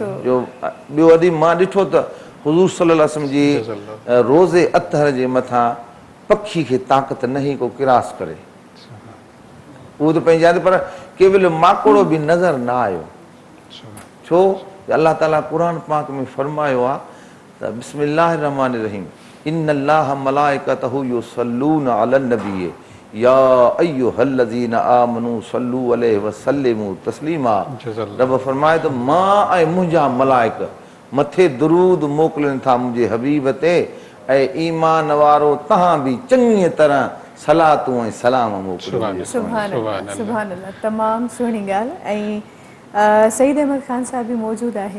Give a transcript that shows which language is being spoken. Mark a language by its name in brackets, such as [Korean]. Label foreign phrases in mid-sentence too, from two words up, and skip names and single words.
[Sindhi] जो ॿियो वरी मां ॾिठो त हुज़ूर [Arabic] صلى الله عليه وسلم [Sindhi] जी रोज़े अतहर जे मथां पखी खे ताक़त न हुई को किरास करे, उहो त पंहिंजे हंधि, पर केवल माकोड़ो बि नज़र न आयो। छो अल्लाह ताला क़ुरान पाक में फरमायो आहे त [Arabic] بسم الله الرحمن الرحيم إن الله ملائكته يصلون على النبي يا أيها الذين آمنوا صلوا عليه وسلموا تسليما. [Sindhi] रब फरमाए त मां ऐं मुंहिंजा मलाइक मथे दुरूद मोकिलनि था मुंहिंजे हबीब ते, ऐं ईमान वारो तव्हां बि चङी तरह सलातूं ऐं सलाम मोकिलियो। [Arabic] سبحان الله، سبحان الله, [Sindhi] तमामु सुहिणी ॻाल्हि। ऐं सईद अहमद ख़ान साहब बि मौजूदु आहे।